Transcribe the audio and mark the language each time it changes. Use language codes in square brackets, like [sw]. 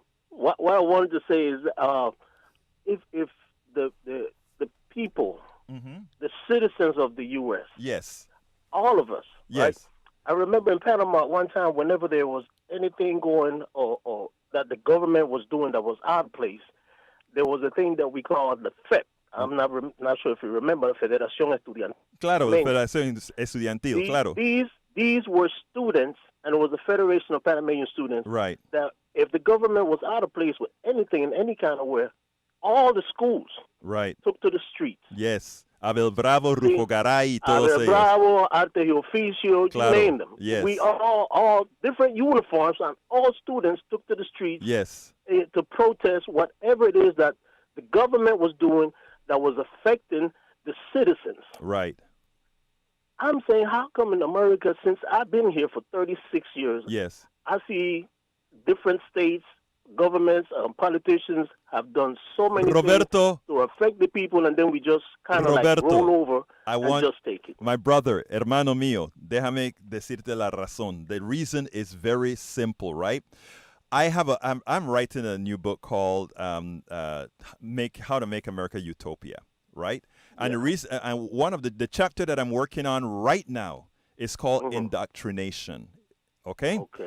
[en] What I wanted to say is, if the people, the citizens of the U.S., yes, all of us, yes. Right? I remember in Panama one time, whenever there was anything going or that the government was doing that was out of place, there was a thing that we called the FEP. I'm not sure if you remember, Federación Estudiantil. [es] Claro, Federación Estudiantil, claro. [en] These were students, and it was the Federation of Panamanian Students. Right. That if the government was out of place with anything in any kind of way, all the schools took to the streets. Yes. [es] Abel Bravo, Rufo Garay, todos Abel Bravo, Arte y Oficio, claro. [en] You name them. Yes. We all different uniforms, and all students took to the streets to protest whatever it is that the government was doing that was affecting the citizens. Right. I'm saying, how come in America, since I've been here for 36 years, yes, I see different states, governments, politicians have done so many things to affect the people, and then we just kind of like roll over and just take it. My brother, [es] hermano mío, déjame decirte la razón. [en] The reason is very simple, right? I'm writing a new book called How to Make America Utopia, right? And the reason, and one of the chapter that I'm working on right now is called Indoctrination. Okay?